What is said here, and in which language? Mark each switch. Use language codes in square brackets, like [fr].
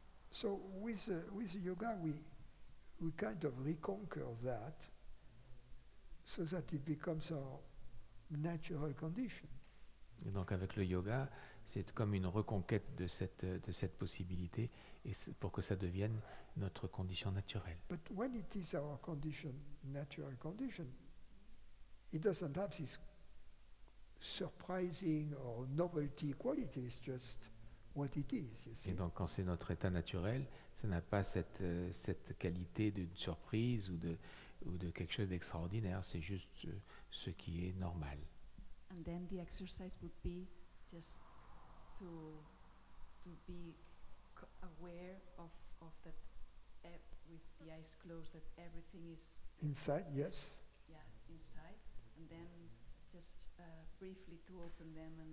[en] So with yoga, we kind of reconquer that, so that it becomes our natural condition. [fr] Et donc avec le yoga, c'est comme une reconquête de cette possibilité et pour que ça devienne notre condition naturelle. [en] But when it is our natural condition, it doesn't have this surprising or novelty quality. It's just what it is. You see. [fr] Et donc quand c'est notre état naturel, ça n'a pas cette qualité de surprise ou de quelque chose d'extraordinaire. C'est juste ce qui est normal. [en] And then the exercise would be just to be aware of that with the eyes closed, that everything is inside, yes. Yeah, inside, and then just briefly to open them